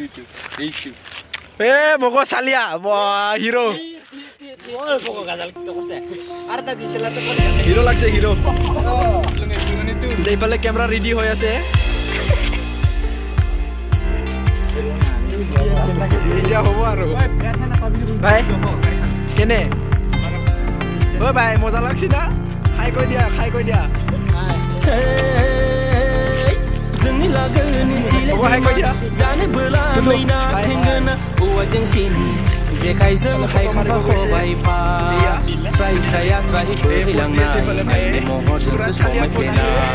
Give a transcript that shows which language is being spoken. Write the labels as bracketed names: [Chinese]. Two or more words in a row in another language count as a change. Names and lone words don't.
[Assamese] মগ চালিয়া হিৰো হিৰো লাগছে হিৰো এইফালে কেমেৰা ৰেডি হৈ আছে এতিয়া হ'ব আৰু ভাই কেনে ঐ ভাই মজা লাগছি না খাই কৈ দিয়া [Bodo] जोंनि लागोनि सिले दैमा जानो बोला नैना थेंगोना औवाजों सिनि जेखाइजों हायखांफा खबाइफा स्राय स्राया स्राय बोहैलांनाय नोंनि महरजोंसो समायफ्लेनाय